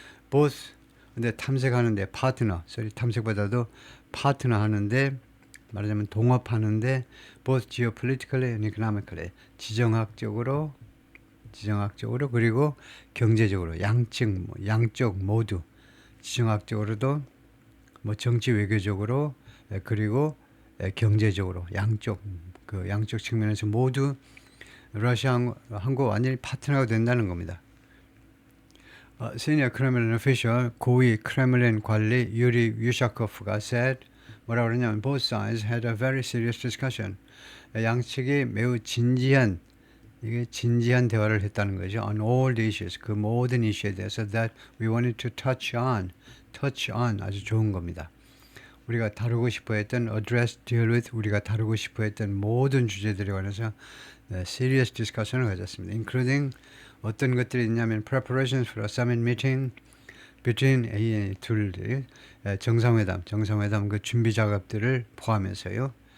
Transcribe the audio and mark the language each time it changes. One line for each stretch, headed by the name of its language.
Korean: both 근데 탐색하는데 파트너 탐색보다도 파트너 하는데 말하자면 동업하는데
English: both geopolitically and economically
Korean: 지정학적으로 그리고 경제적으로 양쪽 모두 지정학적으로도 정치 외교적으로 그리고 경제적으로 양쪽 측면에서 모두 러시아하고 완전히 파트너가 된다는 겁니다.
English: Senior Kremlin official
Korean: 고위 크레물린 관리 유리 유샤코프가
English: said
Korean: 뭐라고 그러냐면
English: both sides had a very serious discussion.
Korean: 양측이 매우 진지한 대화를 했다는 거죠.
English: On all the issues
Korean: 그 모든 이슈에 대해서
English: that we wanted to touch on
Korean: 아주 좋은 겁니다. 우리가 다루고 싶어했던 address, deal with 우리가 다루고 싶어했던 모든 주제들에 관해서
English: serious discussion
Korean: 을 가졌습니다. Including 어떤 것들이 있냐면
English: preparations for a summit meeting between
Korean: 이 둘이 정상회담 그 준비 작업들을 포함해서요.